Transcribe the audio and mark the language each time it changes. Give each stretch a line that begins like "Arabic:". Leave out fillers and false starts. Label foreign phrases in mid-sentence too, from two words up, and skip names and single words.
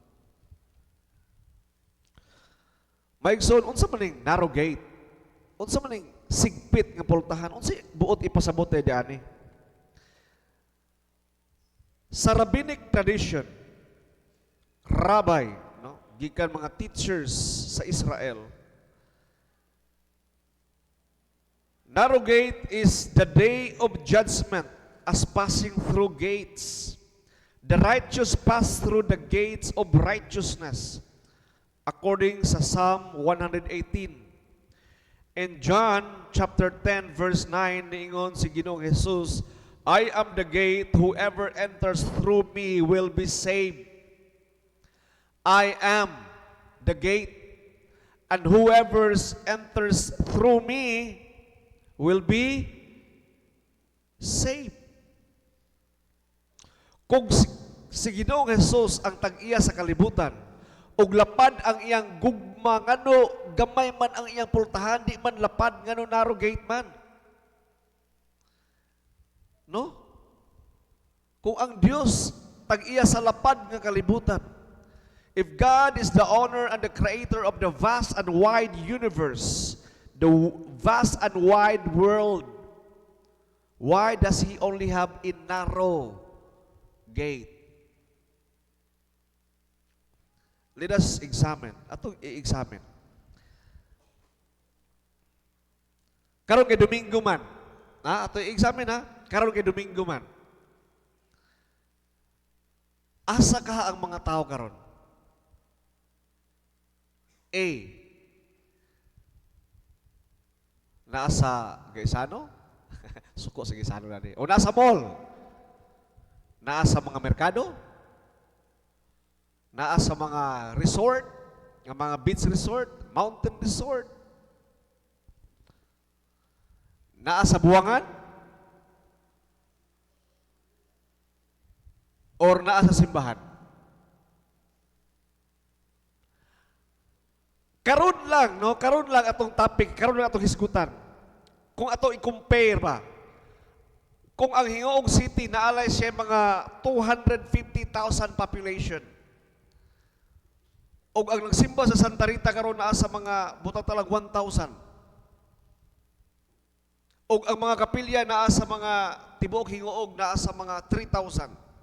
Cebuano: Maigsoon unsa maning
English: narrow gate?
Cebuano: Unsa maning sigpit nga pultahan? Unsa buot ipasabot diani? Sa
English: rabbinic tradition,
Cebuano: rabbi gikan mga teachers sa Israel.
English: Narrow gate is the day of judgment as passing through gates. The righteous pass through the gates of righteousness according sa Psalm 118. In John chapter 10 verse 9
Cebuano: niingon si Ginoong Hesus,
English: I am the gate, whoever enters through me will be saved. I am the gate, and whoever enters through me will be saved.
Cebuano: Kung si Ginoong Jesus ang tag-iya sa kalibutan, ug lapad ang iyang gugma ngano gamay man ang iyang pultahan, di man lapad ngano
English: narrow gate
Cebuano: man. No? Kung ang Dios tag-iya sa lapad nga kalibutan,
English: if God is the owner and the creator of the vast and wide universe, the vast and wide world, why does He only have a narrow gate? Let us examine.
Cebuano: Atong i-examine. Karon kay Domingo man. Ato i-examine ha. Karon kay Domingo man. Asa ka ang mga tao karon? A.
Filipino: Nasa Gaisano?
Cebuano: Suko sa Gaisano na ni.
Filipino: O nasa mall? Nasa mga merkado? Nasa mga resort? Ng mga
English: beach resort? Mountain resort?
Filipino: Nasa buwangan? Or nasa simbahan?
Cebuano: Karon lang, no? Karon lang atong topic, karon lang atong hisgutan. Kung ato i-compare ba, kung ang Hingoong City naalay siya mga 250,000 population, o ang nagsimba sa Santa Rita karon naa sa mga butang talag 1,000, o ang mga kapilya naa sa mga tibuok Hingoog naa sa mga 3,000.